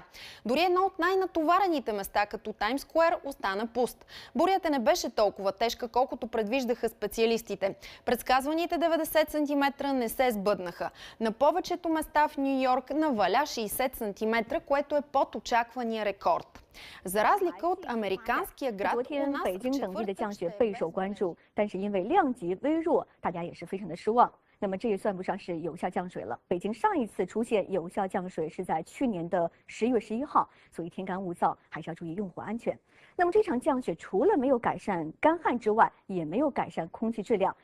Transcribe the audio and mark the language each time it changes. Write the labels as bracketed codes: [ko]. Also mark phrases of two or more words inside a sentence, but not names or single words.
[bg] Дори едно от най-натоварените места, като Таймс Скуер, остана пуст. Бурята не беше толкова тежка, колкото предвиждаха специалистите. Предсказваните 90 см не се сбъднаха. На повечето места в Ню Йорк наваля 60 см, което е под очаквания рекорд. За разлика от американския град, у нас в четвъртък ще е [zh] 那么这也算不上是有效降水了。北京上一次出现有效降水是在去年的10月11号，所以天干物燥，还是要注意用火安全。那么这场降雪除了没有改善干旱之外，也没有改善空气质量。